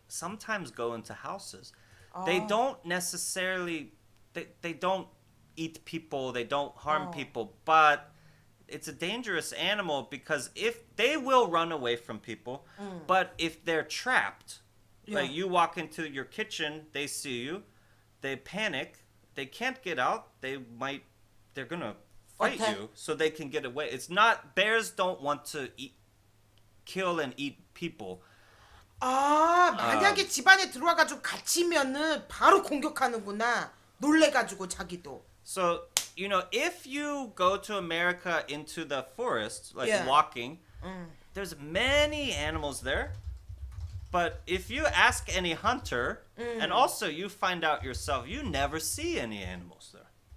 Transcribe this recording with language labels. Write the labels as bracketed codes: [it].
[en] sometimes go into houses. They don't necessarily they don't eat people, they don't harm people, but it's a dangerous animal because if they will run away from people, but if they're trapped, like you walk into your kitchen, they see you, they panic, they can't get out, they're gonna fight Okay. you so they can get away. It's not, bears don't want to kill and eat people. [ko] 만약에 집안에 들어와가지고 갇히면은 바로 공격하는구나. 놀래가지고 자기도. [en] So, you know, if you go to America into the forest, like Yeah. walking, there's many animals there. But if you ask any hunter, and also you find out yourself, you never see any animals there.